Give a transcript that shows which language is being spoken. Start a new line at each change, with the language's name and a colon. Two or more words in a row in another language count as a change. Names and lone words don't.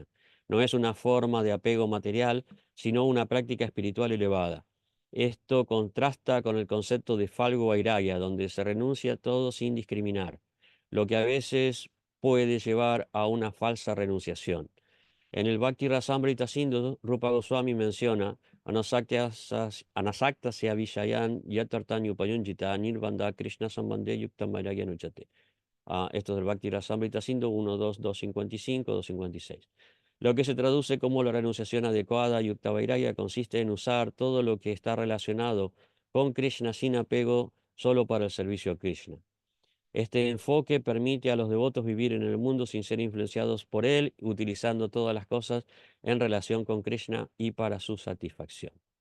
Spanish: No es una forma de apego material, sino una práctica espiritual elevada. Esto contrasta con el concepto de
Sanskrit: फल्गु वैराग्य,
Spanish: donde se renuncia a todo sin discriminar, lo que a veces puede llevar a una falsa renunciación. En el Bhakti Rasamrita Sindhu, Rupa Goswami menciona
Sanskrit: अनासक्तस्य विषयान् यथार्हम् उपयुञ्जतः निर्बन्धः कृष्ण सम्बन्धे युक्त वैराग्य मुच्यते.
Spanish: Esto es del Bhakti Rasamrita Sindhu 1, 2, 255, 256. Lo que se traduce como la renunciación adecuada,
Sanskrit: युक्त वैराग्य,
Spanish: consiste en usar todo lo que está relacionado con Krishna sin apego solo para el servicio a Krishna. Este enfoque permite a los devotos vivir en el mundo sin ser influenciados por él, utilizando todas las cosas en relación con Krishna y para su satisfacción.